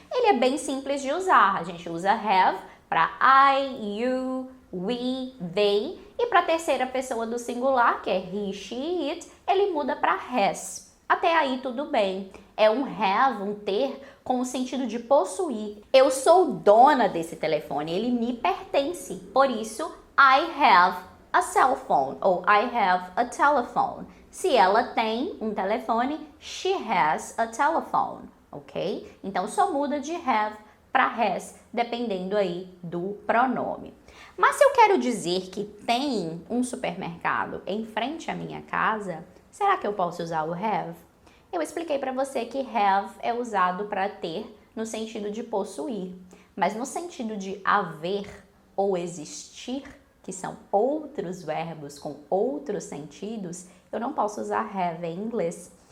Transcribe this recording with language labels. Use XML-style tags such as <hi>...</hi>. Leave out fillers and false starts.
<pt>Ele é bem simples de usar, a gente usa have para I, you, we, they, e para a terceira pessoa do singular, que é he, she, it, ele muda para has. Até aí tudo bem. É um have, um ter, com o sentido de possuir. Eu sou dona desse telefone, ele me pertence. Por isso,</pt> <en>I have a cell phone ou I have a telephone.</en> <pt>Se ela tem um telefone,</pt> <en>she has a telephone,</en> <pt>ok? Então só muda de have para has, dependendo aí do pronome. Mas se eu quero dizer que tem um supermercado em frente à minha casa, será que eu posso usar o have? Eu expliquei para você que have é usado para ter no sentido de possuir, mas no sentido de haver ou existir, que são outros verbos com outros sentidos, eu não posso usar have em inglês.</pt>